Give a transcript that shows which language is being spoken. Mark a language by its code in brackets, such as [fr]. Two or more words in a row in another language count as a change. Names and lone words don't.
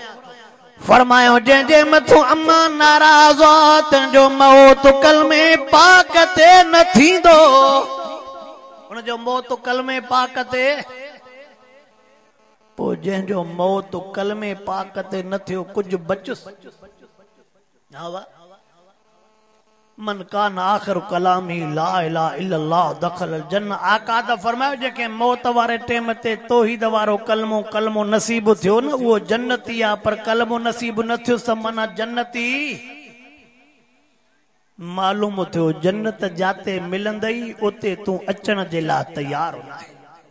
[sd] फरमायो जंहिंजे मथों अम्मा नाराज़ हो, तंहिंजो मौत कलमे पाक ते न थींदो। उनजो मौत कलमे पाक ते, पोइ जंहिंजो मौत कलमे पाक ते न थियो, कुझु बचुसि। हा वाह, [ar] من كان آخر كلامه لا إله إلا الله دخل الجنة. [sd] आका दा फरमायो जेके मौत वारे टेम ते तौहीद वारो कलमो नसीब थियो न, उहो जन्नती आ, पर कलमो नसीब न थियो समना जन्नती। मालूम थियो जन्नत जाते मिलंदई, उते तू अचण जे लाइ तैयार न आहे।